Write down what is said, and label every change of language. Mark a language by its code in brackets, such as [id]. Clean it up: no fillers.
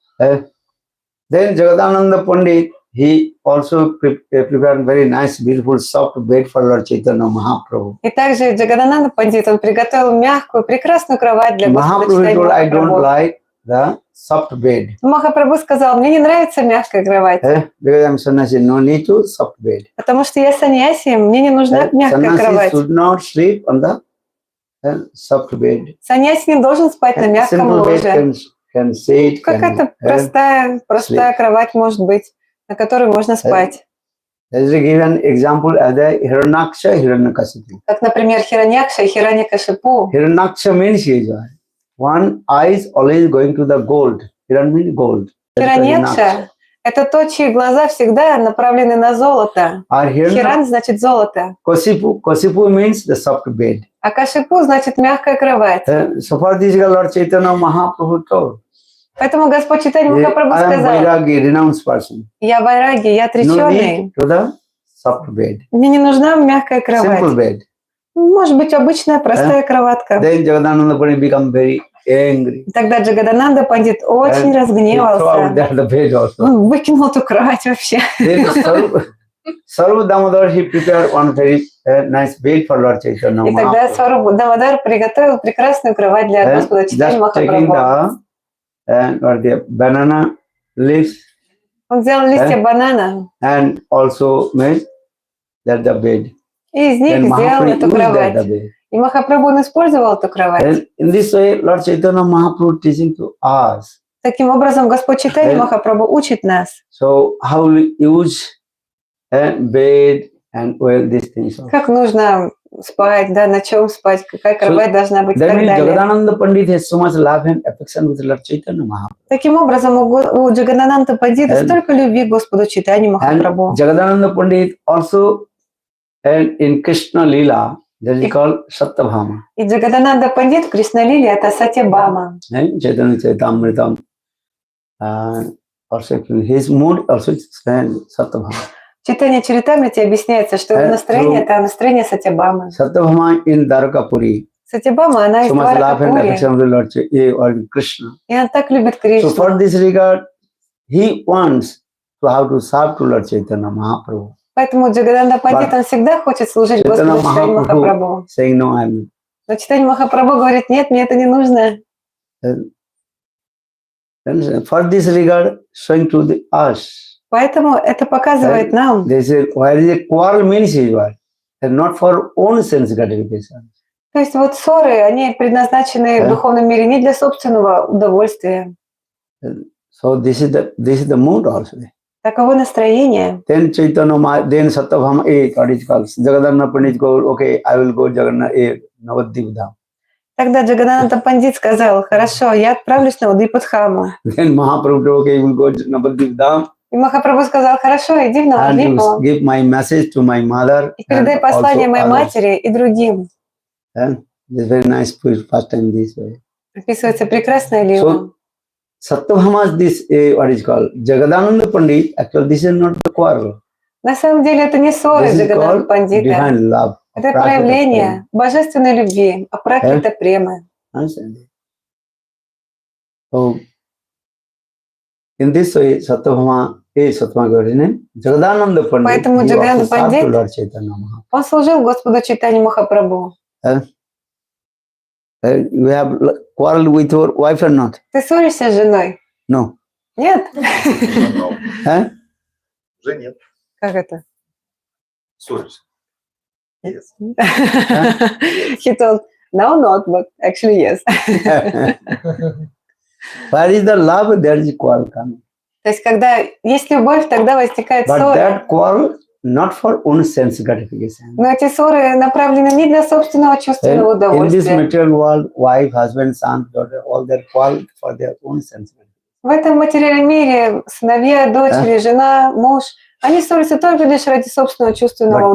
[en] Then Jagadananda Pandit, he also prepared very nice, beautiful, soft bed for Lord Chaitanya Mahaprabhu. [ru] И также Джагадананда Пандит, он приготовил мягкую, прекрасную кровать для Господа Чайтанье [en] Mahaprabhu told, I don't [ru] Махапрабху. [en] like the soft bed. [ru] Махапрабху сказал: мне не нравится мягкая кровать, [en] Because I'm sannyasi, no need to soft bed. [ru] потому что я саньяси, мне не нужна мягкая [en] Sannyasi [ru] кровать. [en] should not sleep on the soft bed. [ru] Саньяси не должен спать на мягком [en] Simple bed [ru] ложе. [en] can sit, [ru] Какая-то простая кровать может быть, на которой можно спать. [en] There is a given example as the Hiranyaksha, Hiranyakashipu. [ru] Как, например, Хираньякша и Хираньякашипу. [en] Hiranyaksha means he is one eye is always going to the gold. Hiran means gold. [ru] Хираньякша – это тот, чьи глаза всегда направлены на золото. Хиран значит золото. [en] Kasipu means the soft bed. [ru] А Кашипу значит мягкая кровать. [en] So for this Lord Chaitanya Mahaprabhu told. [ru] Поэтому Господь Чайтанье Махапрабху [en] I am [ru] сказал: [en] Vairagi, renounced person. [ru] я вайраги, я [en] No [ru] отреченный. [en] need to the soft bed. [ru] Мне не нужна мягкая [en] Simple [ru] кровать. [en] bed. [ru] Может быть, обычная простая кроватка. [en] Then Jagadananda Pandit become very angry. [ru] Тогда Джагадананда Пандит очень [en] He threw out [ru] разгневался. [en] the bed also. [ru] Он выкинул эту кровать вообще. [en] Then Sarva Damodar, he prepared one very nice bed for Lord Chaitanya [ru] И тогда [en] Mahaprabhu. [ru] Сварупа Дамодар приготовил прекрасную кровать для Господа Чайтанье [en] Just taking [ru] Махапрабху. [en] the banana leaves [ru] Он взял листья банана [en] and also made that the bed. [ru] и из них [en] Then [ru] сделал [en] Mahaprabhu [ru] эту [en] used that [ru] кровать. [en] the bed. [ru] И Махапрабху он использовал эту кровать. [en] And in this way, Lord Chaitanya Mahaprabhu teaching to us. [ru] Таким образом, Господь Чайтанье Махапрабху учит нас, [en] So how we use bed and well these things. [ru] как нужно спать, да, на чем спать, какая кровать должна быть и [en] That [ru] так [en] means [ru] далее. [en] Jagadananda Pandit has so much love and affection with Lord Chaitanya Mahaprabhu. [ru] Таким образом, у Джагадананда Пандита столько любви к Господу Чайтанье [en] And [ru] Махапрабху. [en] Jagadananda Pandit also held in Krishna Leela, that is called Satyabhama. [ru] И Джагадананда Пандит в Кришналиле это Сатьябхама. [en] Chaitanya Chaitamritam. Also his mood also is Satyabhama. [ru] В Чайтанья Чаритамрите объясняется, что его настроение это настроение Сатьябхамы. [en] Satyabhama in Dwarkapuri. [ru] Сатьябхама, она из [en] So much love and [ru] Дваракапури, [en] affection with Lord Krishna. [ru] и она так любит [en] So [ru] Кришну. [en] for this regard, he wants to how to serve to Lord Chaitanya Mahaprabhu. [ru] Поэтому Джагадананда Пандит, он всегда хочет служить Господу Чайтанье Махапрабху. [en] Saying no, I'm. [ru] Но Чайтанья Махапрабху говорит, нет, мне это не нужно. [en] For this regard, showing to us. [ru] Поэтому это показывает нам. [en] They say, where is a quarrel means is what? And not for own sense gratification. [ru] То есть вот ссоры, они предназначены в духовном мире не для собственного удовольствия. [en] So this is the mood also. [ru] Таково настроение. [en] Then Chaitanya, then Satyabhama, what is called? Jagadananda Pandit go, okay, I will go Jagannath, Navadvip Dham. [ru] Тогда Джагадананда Пандит сказал, хорошо, я отправлюсь на Навадвипадхаму. [en] Then Mahaprabhu, okay, you will go Navadvip Dham. [ru] И Махапрабху сказал, хорошо, иди в [en] And you [ru] Навадвипу [en] give my message to my mother. [ru] и передай послание моей матери и другим. [en] And this very nice first time this way. [ru] Описывается прекрасная лила. [en] So Satyabhama, this what is called Jagadananda Pandit. Actually, this is not the quarrel. [ru] На самом деле это не ссоры Джагадананда Пандита. [en] Divine love. [ru] Это проявление божественной любви, апракрита премы. [en] So, in this way, Satyabhama is Jagadananda Pandit. [ru] Поэтому Джагадананда Пандит, он служил Господу Чайтанье Махапрабху. [en] You have quarrel with your wife or not? [ru] Ты ссоришься с женой? [en] No. [ru] Нет? Уже нет. Как это? Ссоришься. [en] Yes. He told, no, not, but actually yes. Where is the love, there is quarrel coming. [ru] То есть, когда есть любовь, тогда возникает [en] But [ru] ссора. [en] that quarrel not for own sense gratification. [ru] Но эти ссоры направлены не для собственного чувственного [en] In this [ru] удовольствия. [en] material world, wife, husband, son, daughter, all their quarrel for their own sense gratification. [ru] В этом материальном мире сыновья, дочери, жена, муж, они ссорятся только лишь ради собственного чувственного